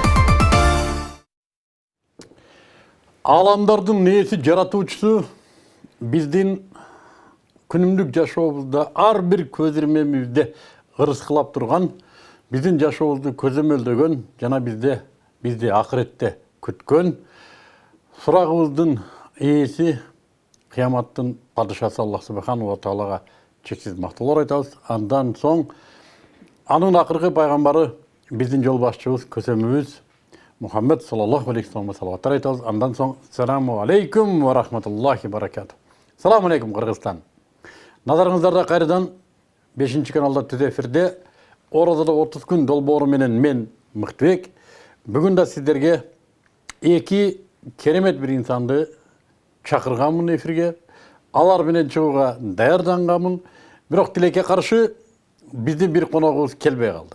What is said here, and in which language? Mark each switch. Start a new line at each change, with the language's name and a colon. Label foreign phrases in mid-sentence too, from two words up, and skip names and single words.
Kyrgyz: Аламдардын нээси жаратуучусу биздин күнүмдүк жашообузда ар бир көзирмемизде ырыскылап турган, биздин жашообузду көзөмөлдөгөн жана бизди акыретте күткөн сурагыбыздын ээси кыяматтын падышасы Аллах
Arabic: سبحانه وتعالى
Kyrgyz: чексиз мактоолор айтабыз. Андан соң анын акыркы пайгамбары биздин жол башчыбыз, көсөмүбүз Мухаммед
Arabic: صلى الله عليه وسلم
Kyrgyz: салаваттар айтабыз. Андан соң
Arabic: السلام عليكم ورحمة الله بركاته. سلام عليكم Кыргызстан.
Kyrgyz: Назарыңыздарда кайрадан 5-каналда түз эфирде Орозодо 30 күн долбоору менен мен Мыктыбек. Бүгүн да сиздерге эки керемет бир инсанды чакырганмын эфирге. Алар менен чыгууга даярданганмын. Бирок тилекке каршы биздин бир коногубуз келбей калды.